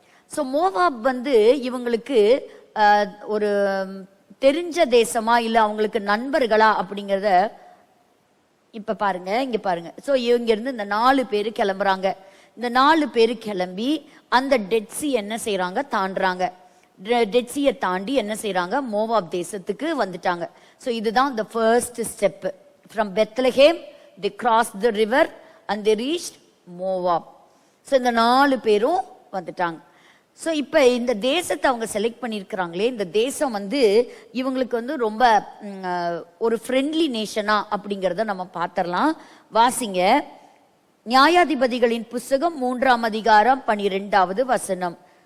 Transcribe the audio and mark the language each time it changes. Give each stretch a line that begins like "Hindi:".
Tamil: So Moab இவங்களுக்கு ஒரு தெரிஞ்ச தேசமா இல்ல அவங்களுக்கு நண்பர்களா அப்படிங்கிறத இப்ப பாருங்க, இங்க பாருங்க. ஸோ இங்க இருந்து இந்த 4 பேரு கிளம்புறாங்க. இந்த 4 பேரு கிளம்பி அந்த டெட்சி என்ன செய்யறாங்க, தாண்டுறாங்க. டெட்சியை தாண்டி என்ன செய்யறாங்க, மோவாப் தேசத்துக்கு வந்துட்டாங்க. ஸோ இதுதான்
English: the first step. From Bethlehem they crossed the river and they reached Moab.
Tamil: So இந்த 4 பேரும் வந்துட்டாங்க. ஸோ இப்போ இந்த தேசத்தை அவங்க செலக்ட் பண்ணியிருக்கிறாங்களே, இந்த தேசம் இவங்களுக்கு ரொம்ப ஒரு ஃப்ரெண்ட்லி நேஷனா அப்படிங்கிறத நம்ம பார்த்துடலாம். வாசிங்க, நியாயாதிபதிகளின் புஸ்தகம் 3ஆம் அதிகாரம் 12வது வசனம்.